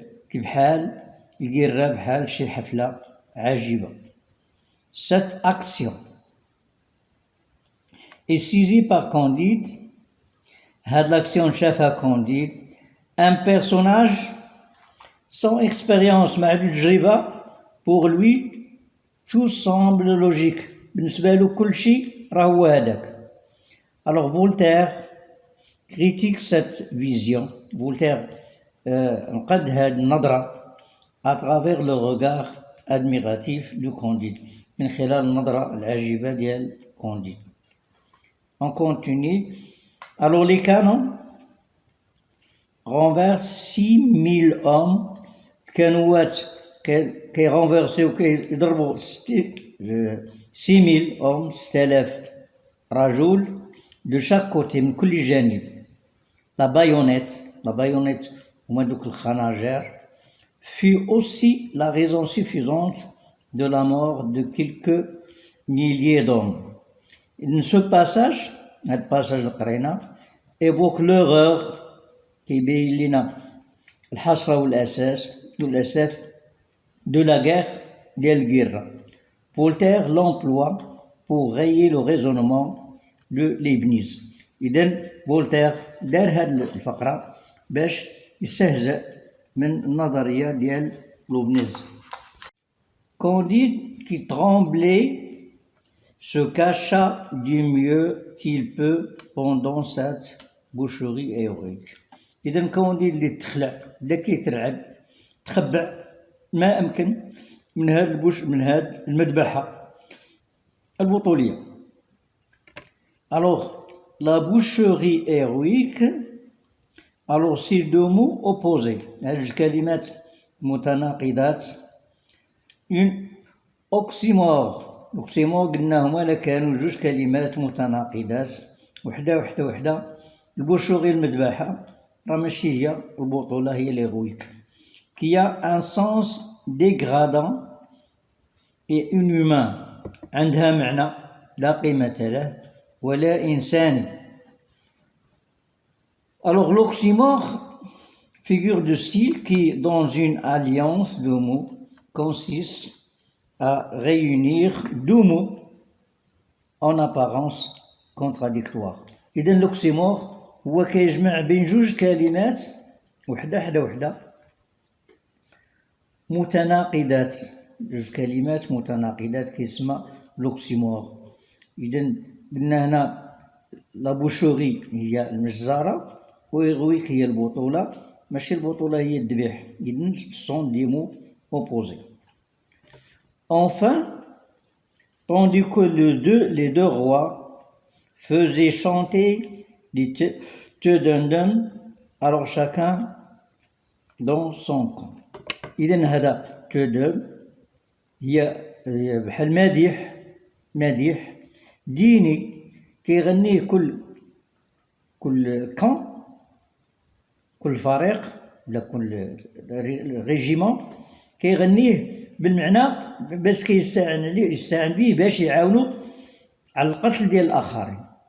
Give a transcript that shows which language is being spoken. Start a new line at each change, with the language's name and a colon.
Arabic: كبحال القرة بحال شي حفلة عجيبة.
French: Cette action est saisie par Candide.
Arabic: هاد l'action شافها Candide.
French: Un personnage sans expérience
Arabic: مع التجربة.
French: Pour lui tout semble logique.
Arabic: بالنسبة له كل شيء راه هو هذاك.
French: Alors Voltaire critique cette vision. Voltaire
Arabic: نقد هاد النظرة
French: à travers le regard admiratif du Candide.
Arabic: من خلال النظرة العجيبة ديال Candide.
French: On continue. Alors les canons renversent 6000 hommes.
Arabic: كانوات كيرونفيرسيو كيضربوا 6000 hommes 6000 رجل
French: de chaque côté
Arabic: من كل جانب.
French: La baïonnette
Arabic: هما دوك الخناجر
French: fut aussi la raison suffisante de la mort de quelques milliers d'hommes. Ce passage,
Arabic: هاد الباساج اللي قرينا
French: évoque l'horreur
Arabic: كيبين لنا الحسرة والأسف
French: de la guerre
Arabic: ديال القرة.
French: Voltaire l'emploie pour rayer le raisonnement de Leibniz.
Arabic: إذن فولتير دار هاد الفقرة باش يستهزأ من النظرية ديال لوبنيز.
French: Candide qui tremblait se cacha du mieux qu'il peut pendant cette boucherie héroïque.
Arabic: إذن كونديد اللي تخلع بدا كيترعب تخبع ما أمكن من هاد المذبحة البطولية.
French: Alors la boucherie héroïque, alors c'est deux mots opposés.
Arabic: هاد الكلمات متناقضات.
French: une oxymore.
Arabic: l'oxymore قلنا هما لا كانوا جوج كلمات متناقضات وحده. البوشوري المذبحة راه ماشي هي البطولة هي l'héroïque.
French: qui a un sens dégradant et inhumain.
Arabic: عندها معنى لا قيمة له ولا إنساني.
French: Alors l'oxymore, figure de style qui, dans une alliance de mots, consiste à réunir deux mots en apparence contradictoires.
Arabic: إذن l'oxymore هو كيجمع بين جوج كلمات وحدة متناقضات. جوج كلمات متناقضات كيسمى l'oxymore. إذن قلنا هنا لا بوشوري هي المجزرة وهيرويك هي البطولة، ماشي البطولة هي الذبح. إذن سون دي مو opposés.
French: Enfin, tandis que les deux rois faisaient chanter les Tedundum, alors chacun dans son camp.
Arabic: إذن هذا تودم هي بحال مديح ديني كيغنيه كل كان، كل فريق ولا كل ريجيمون كيغنيه بالمعنى باش يستعن به باش يعاونوا على القتل ديال الآخرين.